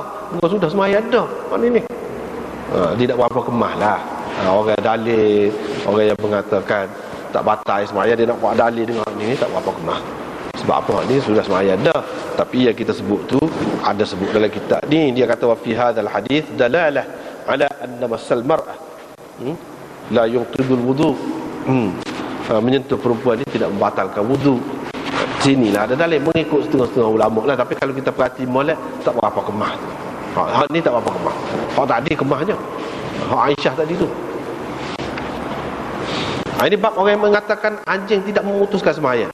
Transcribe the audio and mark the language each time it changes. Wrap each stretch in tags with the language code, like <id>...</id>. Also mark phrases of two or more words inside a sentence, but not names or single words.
<ms>Kau sudah sembahyang dah. Mana ni? Tidak berapa kemah lah. Orang dalil, orang yang mengatakan tak batal sembahyang, dia nak buat dalil dengan ni tak berapa kemah. Sebab apa? Ni sudah sembahyang dah. Tapi yang kita sebut tu ada sebut dalam kitab ni, dia kata</ms> <ar>وفي هذا الحديث دلالة على أن مس المرأة لا ينقض الوضوء.</ar> <ms>Menyentuh perempuan ni tidak membatalkan wudu. Sinilah ada dalil mengikut setengah-setengah ulama lah. Tapi kalau kita perhati molek tak berapa kemah. Hak ni tak berapa kemah. Hak tadi kemahnya. Hak Aisyah tadi tu. Ini bab orang yang mengatakan anjing tidak memutuskan sembahyang.</ms>